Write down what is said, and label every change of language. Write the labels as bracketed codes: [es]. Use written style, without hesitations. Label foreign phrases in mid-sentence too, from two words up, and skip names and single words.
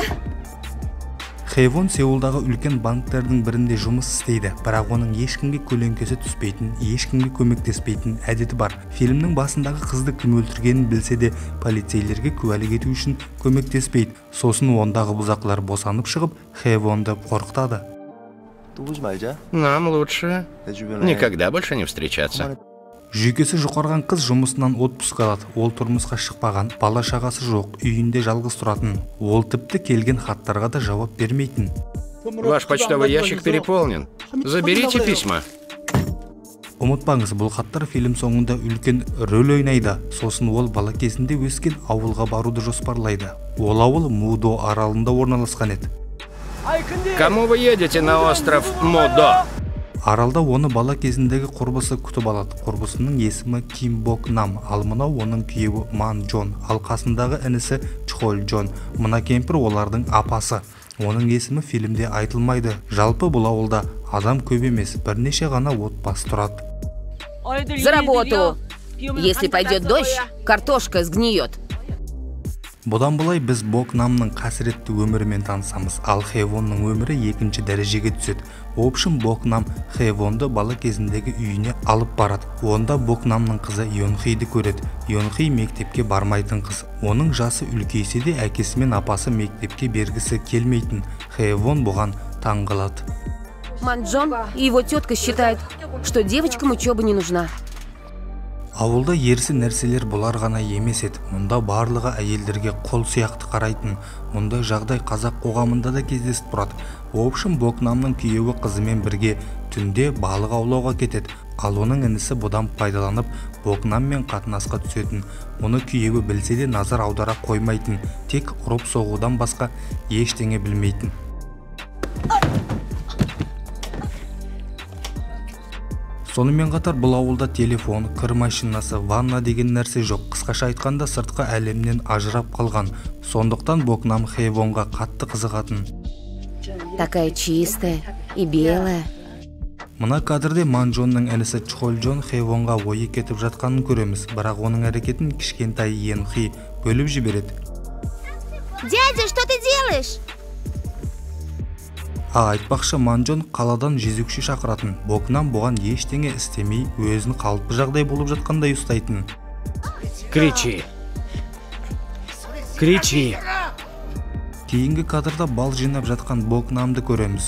[kk] Хейвон Сеулдағы үлкен банктердің бірінде жұмыс істейді, бірақ оның ешкімге көлеңкесі түспейтін, ешкімге көмектеспейтін әдеті бар. Фильмнің басындағы қызды кім өлтіргенін білсе де, полицейлерге куәлік ету үшін көмектеспейді. Сосын ондағы бұзақылар босанып шығып, Хейвонды қорқытады. [ru] Нам лучше никогда больше не встречаться. [kk] Жүйкесі жұқарған қыз жұмысынан отпуск алады. Ол тұрмысқа шықпаған, бала шағасы жоқ, үйінде жалғыз тұратын. Ол тіпті келген хаттарға да жауап бермейтін. [ru] Ваш почтовый ящик переполнен. Заберите письма. [kk] Ұмытпаңыз, бұл хаттар фильм соңында үлкен рөл ойнайды. Сосын ол бала кезінде өскен ауылға баруды жоспарлайды. Ол ауыл Мудо аралында орналасқан еді. [ru] Кому вы едете на остров Мудо? [kk] Аралда оны бала кезіндегі құрбысы күтіп алады. Құрбысының есімі Ким Бок Нам, ал мынау оның күйеуі Ман Джон, ал қасындағы інісі Чхол Джон. Мына кемпір олардың апасы. Оның есімі фильмде айтылмайды. Жалпы бұл ауылда адам көп емес, бірнеше ғана отбасы тұрады. [ru] За работу! Если пойдет дождь, картошка сгниет. [kk] Бұдан бұлай біз Бок Намның қасіретті өмірімен танысамыз, ал Хейвонның өмірі екінші дәрежеге түседі. Общым Бок Нам Хейвонды бала кезіндегі үйіне алып барады. Онда Бок Намның қызы Йонхиді көреді. Йонхи мектепке бармайтын қыз. Оның жасы үлкейсе де әкесі мен апасы мектепке бергісі келмейтін. Хейвон бұған таң қалады. [ru] Манджон и его тетка считают, что девочкам учеба не нужна. [kk] Ауылда ерсі нәрселер бұлар ғана емес еді. Мұнда барлығы әйелдерге қол сияқты қарайтын. Мұндай жағдай қазақ қоғамында да кездесіп тұрады. Общым Бок Намның күйеуі қызымен бірге түнде балық аулауға кетеді. Ал оның інісі бұдан пайдаланып Бок Наммен қатынасқа түсетін. Мұны күйеуі білсе де назар аудара қоймайтын. Тек ұрып соғудан басқа ештеңе білмейтін. Сонымен қатар бұл ауылда телефон, кір машинасы, ванна деген нәрсе жоқ. Қысқаша айтқанда сыртқы әлемнен ажырап қалған. Сондықтан Бок Нам Хейвонға қатты қызығатын. [ru] Такая чистая и белая. [kk] Мына кадрде Ман Джонның інісі Чхол Джон Хейвонға ойы кетіп жатқанын көреміз, бірақ оның әрекетін кішкентай Йонхи бөліп жібереді. [ru] Дядя, что ты делаешь? [kk] Айтпақшы, Ман Джон қаладан жезөкше шақыратын. Бок Нам бұған ештеңе істемей, өзін қалыпты жағдай болып жатқандай ұстайтын. [ru] Кричи. Кричи. [kk] Кейінгі кадрда бал жинап жатқан Бок Намды көреміз.